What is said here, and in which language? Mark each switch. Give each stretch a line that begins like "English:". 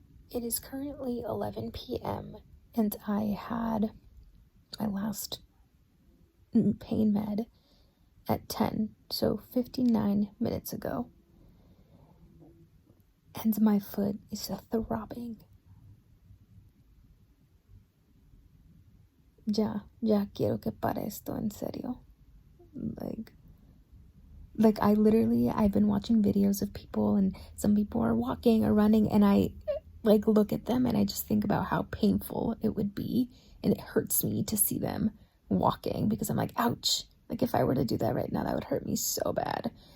English: It is currently 11 p.m. and I had my last pain med at 10, so 59 minutes ago. And my foot is throbbing.
Spanish: Ya quiero que pare esto, en serio.
English: Like I've been watching videos of people, and some people are walking or running, and I like look at them and I just think about how painful it would be, and it hurts me to see them walking because I'm like, ouch. Like, if I were to do that right now, that would hurt me so bad.